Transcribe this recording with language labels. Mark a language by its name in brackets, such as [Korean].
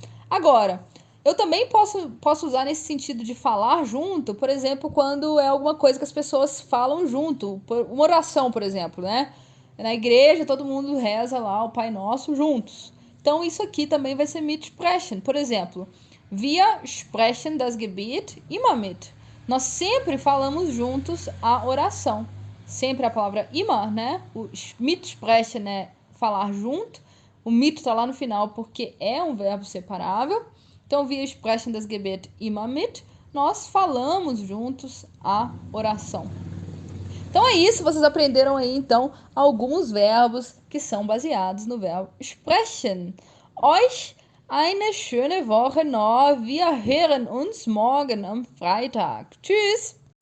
[Portuguese] Agora, eu também posso usar nesse sentido de falar junto, por exemplo, quando é alguma coisa que as pessoas falam junto. Uma oração, por exemplo, né? Na igreja, todo mundo reza lá o Pai Nosso juntos. Então, isso aqui também vai ser mitsprechen. Por exemplo, [German] wir sprechen das Gebet immer mit. [Portuguese] Nós sempre falamos juntos a oração. Sempre a palavra immer, né? O mitsprechen é falar junto. O mit está lá no final porque é um verbo separável. Então, [German] wir sprechen das Gebet immer mit. [Portuguese] Nós falamos juntos a oração. Então é isso, vocês aprenderam aí então alguns verbos que são baseados no verbo sprechen. [German] Euch eine schöne Woche noch. Wir hören uns morgen am Freitag. Tschüss!